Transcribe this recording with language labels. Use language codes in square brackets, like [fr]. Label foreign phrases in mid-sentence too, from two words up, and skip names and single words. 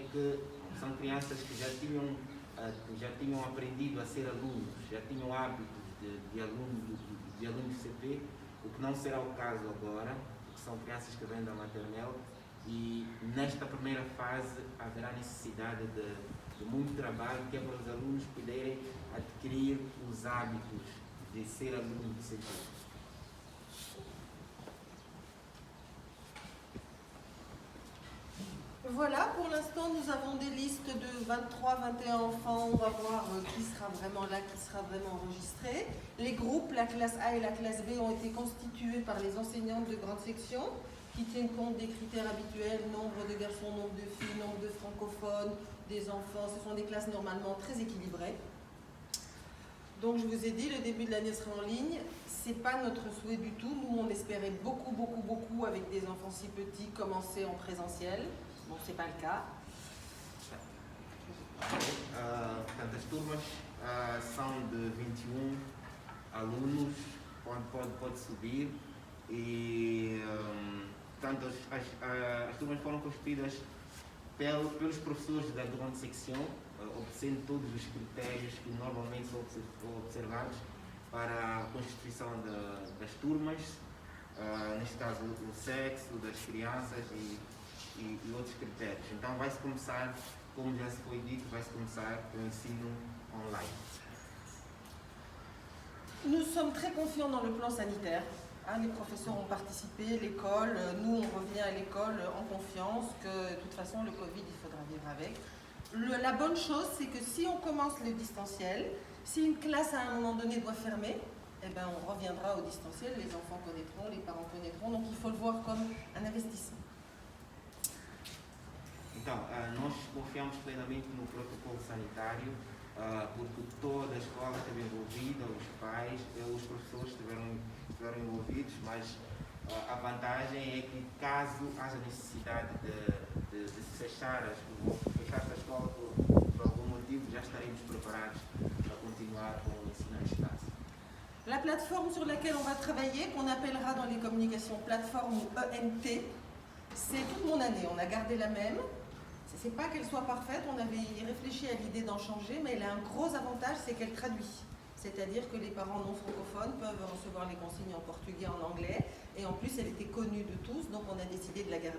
[pt] que são crianças que já tinham aprendido a ser alunos, já tinham hábitos de alunos de CP, o que não será o caso agora, porque são crianças que vêm da maternelle e nesta primeira fase haverá necessidade de muito trabalho, que é para os alunos poderem adquirir os hábitos de ser aluno de CP. [fr] Voilà, pour l'instant, nous avons des listes de 23, 21 enfants. On va voir qui sera vraiment là, qui sera vraiment enregistré. Les groupes, la classe A et la classe B, ont été constitués par les enseignantes de grande section qui tiennent compte des critères habituels, nombre de garçons, nombre de filles, nombre de francophones, des enfants. Ce sont des classes normalement très équilibrées. Donc je vous ai dit, le début de l'année sera en ligne. Ce n'est pas notre souhait du tout. Nous, on espérait beaucoup, avec des enfants si petits, commencer en présentiel. Bon, ce n'est pas le cas. [pt] Portanto, as turmas são de 21 alunos, pode subir e portanto, as turmas foram constituídas pelos professores da grande secção, obedecendo todos os critérios que normalmente são observados para a constituição das turmas, neste caso o sexo das crianças e outros critérios. Então vai-se começar, como já se foi dito, vai-se começar o ensino online. [fr] Nous sommes très confiants dans le plan sanitaire. Hein, les professeurs ont participé, l'école, nous on revient à l'école en confiance que de toute façon le Covid il faudra vivre avec. La bonne chose c'est que si on commence le distanciel, si une classe à un moment donné doit fermer, eh ben, on reviendra au distanciel, les enfants connaîtront, les parents connaîtront, donc il faut le voir comme un investissement. [pt] Então, nós confiamos plenamente no protocolo sanitário, porque toda a escola esteve envolvida, os pais, os professores estiveram envolvidos, mas a vantagem é que caso haja necessidade de se fechar a escola por algum motivo, já estaremos preparados para continuar com o ensino à distância. [fr] La plateforme sur laquelle on va travailler, qu'on appellera dans les communications plateforme ENT, c'est toute mon année, on a gardé la même. C'est pas qu'elle soit parfaite, on avait réfléchi à l'idée d'en changer, mais elle a un gros avantage, c'est qu'elle traduit. C'est-à-dire que les parents non francophones peuvent recevoir les consignes en portugais, en anglais, et en plus elle était connue de tous, donc on a décidé de la garder.